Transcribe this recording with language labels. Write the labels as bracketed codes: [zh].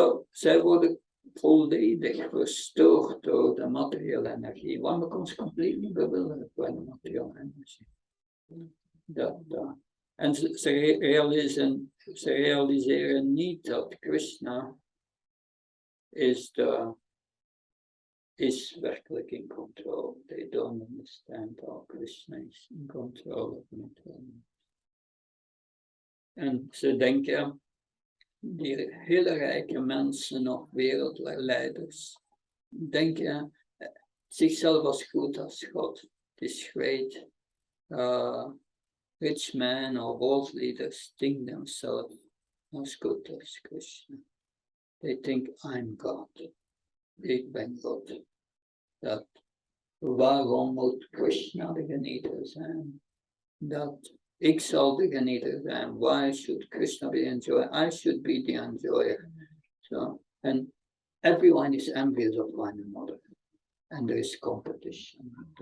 [nl] Zij worden volledig verstoord door de materiële energie. [en] One becomes completely bewildered by the material energy. [nl] En ze realiseren niet dat Krishna is werkelijk [en] in control. They don't understand how Krishna is in control of material. [nl] En ze denken, die hele rijke mensen of wereldleiders, denken zichzelf als goed als God. Het is [en] great. Rich men or world leaders think themselves as good as Krishna. They think, I'm God. [nl] Ik ben God. Waarom moet Krishna de genieter zijn? Ik zal de genieter zijn. [en] Why should Krishna be enjoyer? I should be the enjoyer. And everyone is envious of one another. And there is competition.